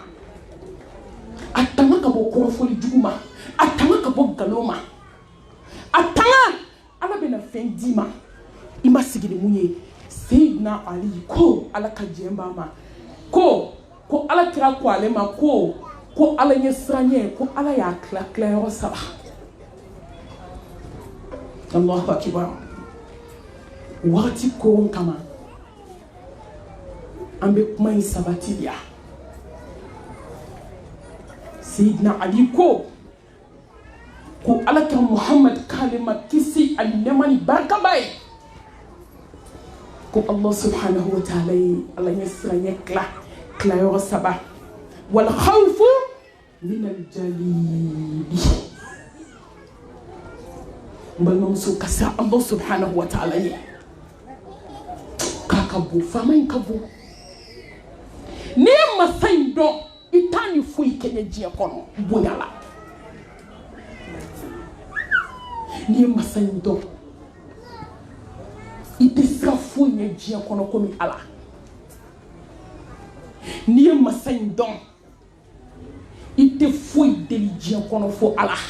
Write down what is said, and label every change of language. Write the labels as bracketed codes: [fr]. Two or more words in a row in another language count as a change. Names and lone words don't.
[bm] a tanga ka bɔ kɔrɔfɔli jugu ma a tanga ka bɔ nkalon ma a tanga ala bɛna fɛn d'i ma i ma sigi ni mun ye Seydina Ali ko ala ka jɛn b'a ma ko ala kira ko ale ma ko ala ɲɛ siranɲɛ ko ala y'a tila yɔrɔ 3 [ar] الله أكبر [bm] wagati koron kama an bɛ kuma in sabatiya Seydina Ali ko ala ka Muhammad kalima kisi ani nɛɛma ni barika b'a ye ko [ar] الله سبحانه وتعالى [bm] ye ala ɲɛ siranɲɛ tila yɔrɔ 3 [ar] والخوف من الجليل [bm] n balimamuso ka siran [ar] الله سبحانه وتعالى [bm] ye k'a ka bon faama in ka bon n'i ye masa in dɔn i t'a ni foyi kɛɲɛ diɲɛ kɔnɔ bonya la n'i ye masa in dɔn i tɛ se ka foyi ɲɛ diɲɛ kɔnɔ komi ala n'i ye masa in dɔn i tɛ foyi deli diɲɛ kɔnɔ fo ala